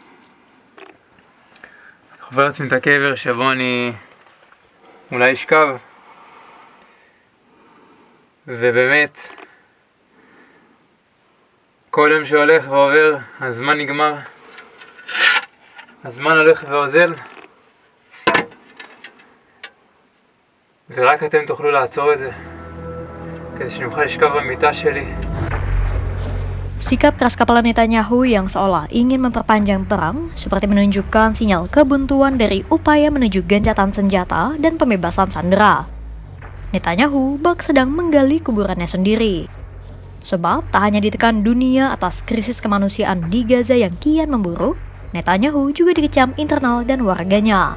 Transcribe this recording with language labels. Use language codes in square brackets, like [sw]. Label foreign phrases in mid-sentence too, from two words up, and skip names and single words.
[he] חופר לעצמי את הקבר שבו אני אולי אשכב, ובאמת כל יום שהולך ועובר, הזמן נגמר, הזמן הולך ואוזל, ורק אתם תוכלו לעצור את זה, כדי שנוכל לשכב במיטה שלי. [id] Sikap keras kepala Netanyahu yang seolah ingin memperpanjang perang seperti menunjukkan sinyal kebuntuan dari upaya menuju gencatan senjata dan pembebasan sandera. Netanyahu bak sedang menggali kuburannya sendiri. Sebab tak hanya ditekan dunia atas krisis kemanusiaan di Gaza yang kian memburuk, Netanyahu juga dikecam internal dan warganya.